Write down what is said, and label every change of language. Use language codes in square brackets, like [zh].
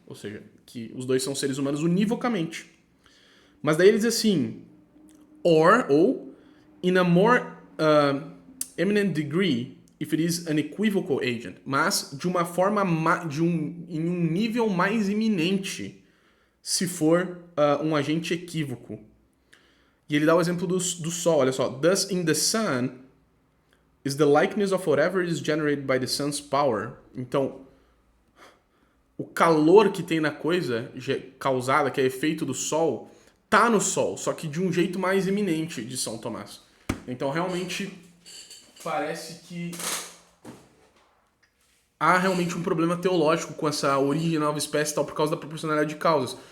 [pt] Ou seja, que os dois são seres humanos univocamente. Mas daí ele diz assim: ou, [en] in a more eminent degree, if it is an equivocal agent. [pt] Mas de uma forma, em um nível mais iminente, se for um agente equívoco. E ele dá o exemplo do Sol, olha só. [en] Thus, in the sun, is the likeness of whatever is generated by the sun's power. [pt] Então, o calor que tem na coisa causada, que é efeito do Sol, tá no Sol, só que de um jeito mais eminente, de São Tomás. Então, realmente, parece que há realmente um problema teológico com essa origem de nova espécie e tal, por causa da proporcionalidade de causas.